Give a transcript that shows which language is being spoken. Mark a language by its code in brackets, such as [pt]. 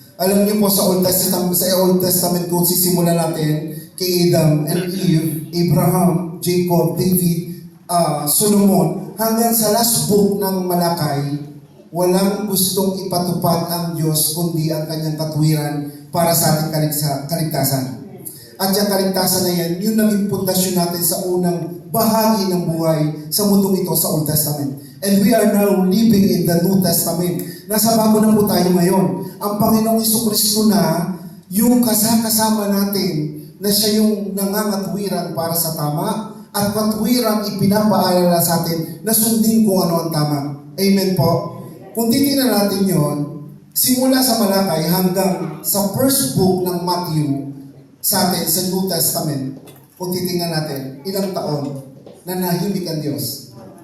[tl] Alam niyo po sa Old Testament kung sisimulan natin kay Adam and Eve, Abraham, Jacob, David, Solomon, hanggang sa last book ng Malakay, walang gustong ipatupad ang Diyos kundi ang kanyang katuwiran para sa ating kaligtasan. At yung kaligtasan na yan, yun naging pundasyon natin sa unang bahagi ng buhay sa mundong ito sa Old Testament. [en] And we are now living in the New Testament. [tl] Nasa bago na po tayo ngayon. Ang Panginoong Jesucristo na yung kasama natin na siya yung nangangatwiran para sa tama at katwirang ipinapaalala sa atin na sundin kung ano ang tama. Amen po. Kung titignan natin yon, simula sa Malakay hanggang sa first book ng Matthew sa atin sa New Testament, kung titignan natin, ilang taon na nahimik ang Diyos.